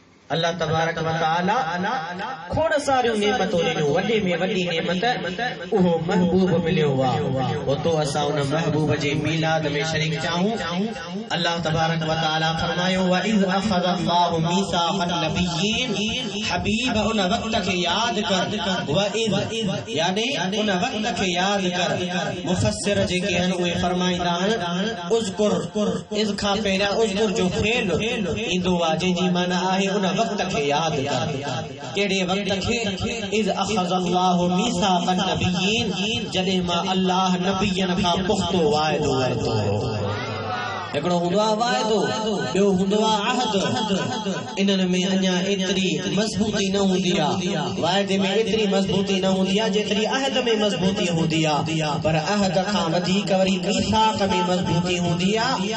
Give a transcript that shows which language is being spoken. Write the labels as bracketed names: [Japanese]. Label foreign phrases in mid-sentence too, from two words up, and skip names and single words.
[Arabic] الله تبارك وتعالى [Sindhi] खोड़ सारियूं नेमतूं ॾिनियूं, वॾे में वॾी नेमत उहो महबूब मिलियो आहे। वो तो असां उन महबूब जे मीलाद में शरीक चाहूं। [Arabic] الله تبارك وتعالى [Sindhi] फरमायो [Arabic] وإذ أخذ الله ميثاق النبيين, [Sindhi] हबीब उन वक्त के याद कर, [Arabic] وإذ [Sindhi] यानी उन वक्त के याद कर। मुफस्सिर जेके आहिनि उहे फरमाईंदा आहिनि उज़कुर, इज़ खां पहिरियां उज़कुर जो फेल ईंदो आहे जंहिंजी माना आहे उन वक्त के याद कर। कहिड़े वक्त खे? [Arabic] إذ أخذ الله ميثاق النبيين, [Sindhi] जॾहिं मां अल्लाह नबियन खां पुख्तो वाइदो वरितो। हिकिड़ो हूंदो आहे वाइदो, ॿियो हूंदो आहे अहद। इन्हनि में अञा एतिरी मज़बूती न हूंदी आहे, वाइदे में एतिरी मज़बूती न हूंदी आहे जेतिरी अहद में मज़बूती हूंदी आहे, पर अहद खां वधीक वरी मीसाक़ में मज़बूती हूंदी आहे।